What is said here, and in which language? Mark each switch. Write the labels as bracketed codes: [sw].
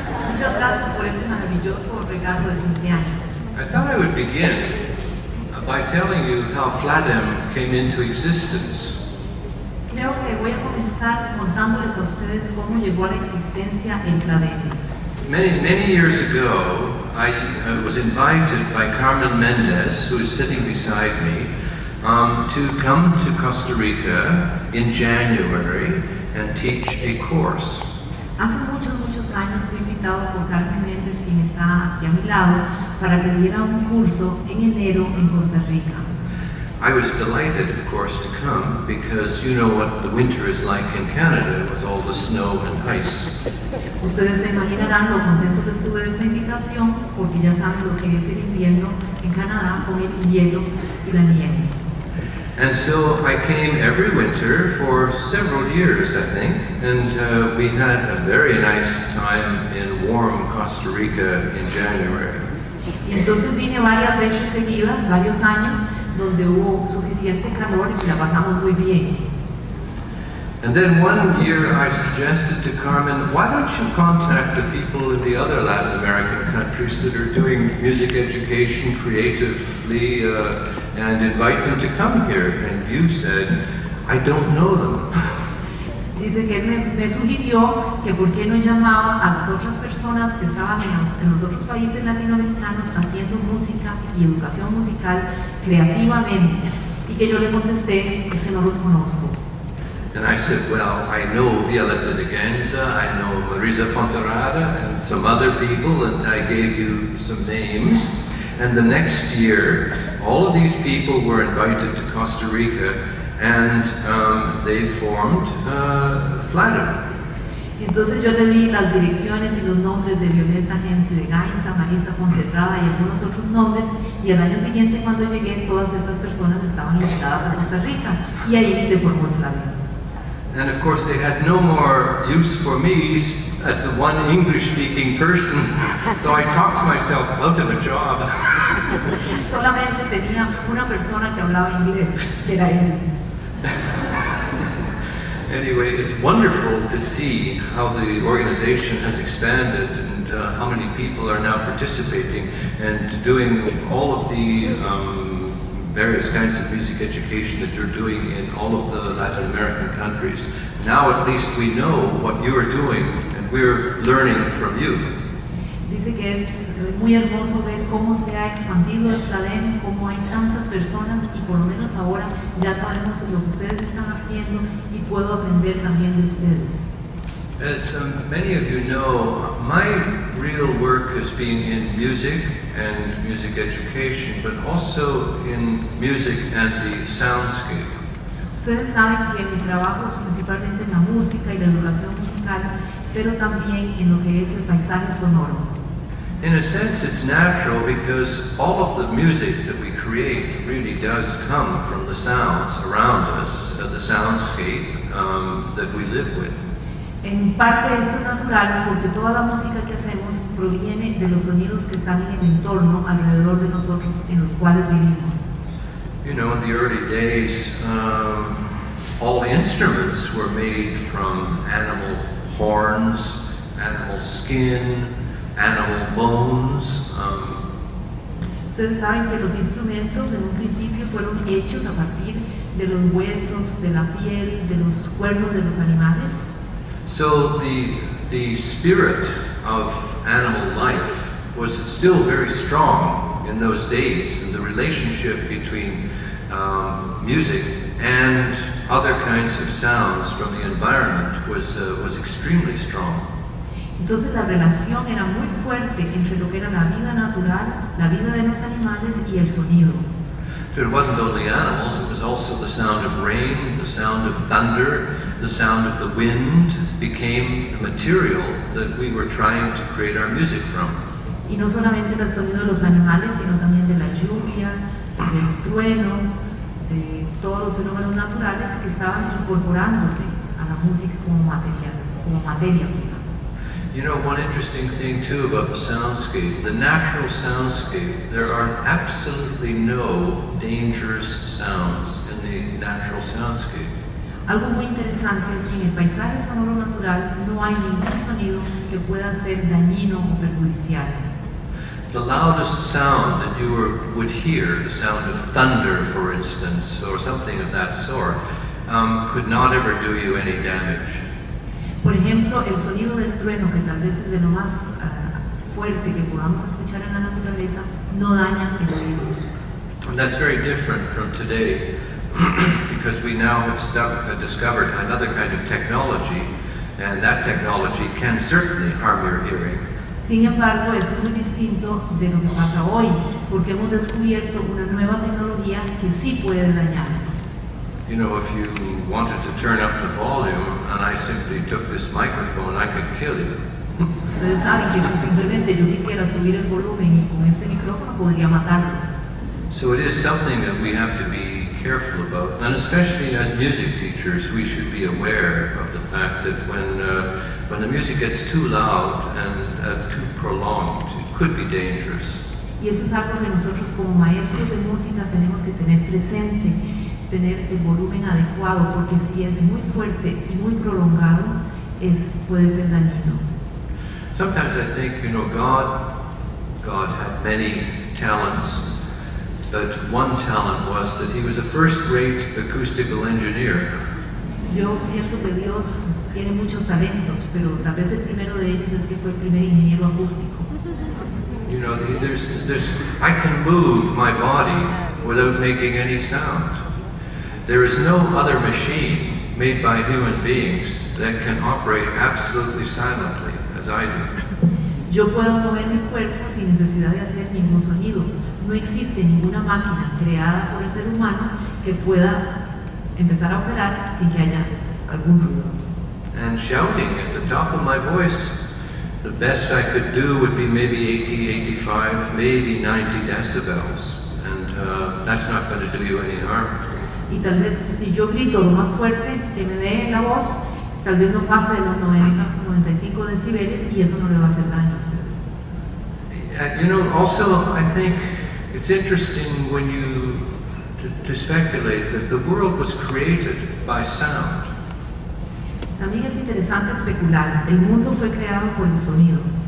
[es] Muchas gracias por ese maravilloso regalo de cumpleaños. [en] I thought I would begin by telling you how Fladem came into existence. [es] Creo que voy a comenzar contándoles a ustedes cómo llegó a la existencia el Fladem. [en] Many years ago, I was invited by Carmen Mendez, who is sitting beside me, to come to Costa Rica in January and teach a course. [es] Hace muchos años fui invitado por Carmen Méndez, quien está aquí a mi lado, para que diera un curso en enero en Costa Rica. [en] I was delighted, of course, to come because you know what the winter is like in Canada with all the snow and ice. [es] Ustedes se imaginarán lo contento que estuve de esa invitación, porque ya saben lo que es el invierno en Canadá con el hielo y la nieve. [en] And so I came every winter for several years, I think, and we had a very nice time in warm Costa Rica in January. [es] Y entonces vine varias veces seguidas, varios años, donde hubo suficiente calor y la pasamos muy bien. [en] And then one year I suggested to Carmen, why don't you contact the people in the other Latin American countries that are doing music education creatively and invite them to come here? And you said, I don't know them. [es] Dice que él me sugirió que por qué no llamaba a las otras personas que estaban en los otros países latinoamericanos haciendo música y educación musical creativamente. Y que yo le contesté, es que no los conozco. [en] And I said, well, I know Violeta de Ganza, I know Marisa Fonterrada, and some other people, and I gave you some names. And the next year, all of these people were invited to Costa Rica, and they formed Fladem. [es] Y entonces yo le di las direcciones y los nombres de Violeta Gemsi de Gainza, Marisa Fonterrada y algunos otros nombres, y al año siguiente cuando llegué todas estas personas estaban invitadas a Costa Rica y ahí se formó el Fladem. [en] And of course they had no more use for me as the one English-speaking person, so I talked myself out of a job. [es] Solamente tenía una persona que hablaba inglés, que era él. [en] Anyway, it's wonderful to see how the organization has expanded and how many people are now participating and doing all of the various kinds of music education that you're doing in all of the Latin American countries. Now at least we know what you are doing and we're learning from you. [es] Dice que es muy hermoso ver cómo se ha expandido el Fladem, cómo hay tantas personas y por lo menos ahora ya sabemos lo que ustedes están haciendo y puedo aprender también de ustedes. [en] As many of you know, my real work has been in music and music education, but also in music and the soundscape. [es] Ustedes saben que mi trabajo es principalmente en la música y la educación musical, pero también en lo que es el paisaje sonoro. [en] In a sense, it's natural because all of the music that we create really does come from the sounds around us, the soundscape that we live with. [es] En parte esto es natural porque toda la música que hacemos proviene de los sonidos que están en el entorno alrededor de nosotros en los cuales vivimos. [en] You know, in the early days, all the instruments were made from animal horns, animal skin, animal bones. [es] Ustedes saben que los instrumentos en un principio fueron hechos a partir de los huesos, de la piel, de los cuernos de los animales. [en] So the spirit of animal life was still very strong in those days, and the relationship between music and other kinds of sounds from the environment was extremely strong. [es] Entonces la relación era muy fuerte entre lo que era la vida natural, la vida de los animales y el sonido. [en] It wasn't only animals, it was also the sound of rain, the sound of thunder, the sound of the wind became the material that we were trying to create our music from. [es] Y no solamente el sonido de los animales, sino también de la lluvia, del trueno, de todos los fenómenos naturales que estaban incorporándose a la música como materia prima. [en] You know, one interesting thing too about the soundscape, the natural soundscape, there are absolutely no dangerous sounds in the natural soundscape. [es] Algo muy interesante es que en el paisaje sonoro natural no hay ningún sonido que pueda ser dañino o perjudicial. [en] The loudest sound that you would hear, the sound of thunder, for instance, or something of that sort, could not ever do you any damage. [es] Por ejemplo, el sonido del trueno, que tal vez es de lo más fuerte que podamos escuchar en la naturaleza, no daña el oído. [en] And that's very different from today, because we now have discovered another kind of technology, and that technology can certainly harm your hearing. [es] Sin embargo, eso es muy distinto de lo que pasa hoy, porque hemos descubierto una nueva tecnología que sí puede dañar. [en] You know, if you wanted to turn up the volume and I simply took this microphone, I could kill you. [es] Ustedes saben que si simplemente yo quisiera subir el volumen y con este micrófono podría matarlos. [en] So it is something that we have to be careful about, and especially as music teachers, we should be aware of the fact that when the music gets too loud and too prolonged, it could be dangerous. [es] Y eso es algo que nosotros como maestros de música tenemos que tener presente, tener el volumen adecuado, porque si es muy fuerte y muy prolongado, puede ser dañino. [en] Sometimes I think, you know, God had many talents, but one talent was that he was a first-rate acoustical engineer. [es] Yo pienso que Dios tiene muchos talentos, pero tal vez el primero de ellos es que fue el primer ingeniero acústico. [en] You know, I can move my body without making any sound. There is no other machine made by human beings that can operate absolutely silently, as I do. [es] Yo puedo mover mi cuerpo sin necesidad de hacer ningún sonido. No existe ninguna máquina creada por el ser humano que pueda empezar a operar sin que haya algún ruido. [en] And shouting at the top of my voice, the best I could do would be maybe 80, 85, maybe 90 decibels. And that's not going to do you any harm. [es] Y tal vez si yo grito lo más fuerte que me dé la voz, tal vez no pase de los 90, 95 decibeles y eso no le va a hacer daño a usted. [en] You know, also I think it's interesting when you to speculate that the world was created by sound. [es] También es interesante especular, el mundo fue creado por el sonido.